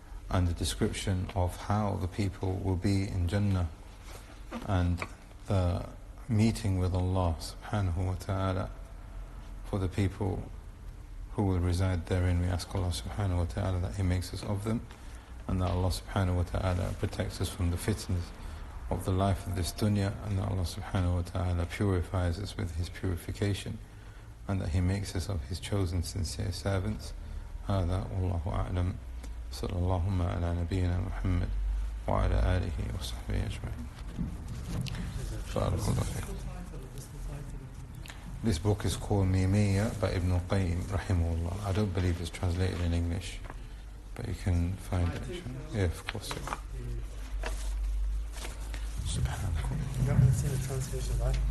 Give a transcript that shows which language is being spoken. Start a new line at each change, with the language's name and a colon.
English: and the description of how the people will be in Jannah, and the meeting with Allah subhanahu wa ta'ala for the people who will reside therein. We ask Allah subhanahu wa ta'ala that He makes us of them, and that Allah subhanahu wa ta'ala protects us from the fitnas of the life of this dunya, and that Allah subhanahu wa ta'ala purifies us with His purification, and that He makes us of His chosen sincere servants.
Arabic: هذا والله أعلم. صلى اللهم على نبينا محمد وعلى آله وصحبه أجمعين. بارك الله فيكم.
English: This book is called Meemiyyah by Ibn al-Qayyim rahimahullah. I don't believe it's translated in English, but you can find it. Yeah, of course. Subhanakum. You haven't seen the translation, right?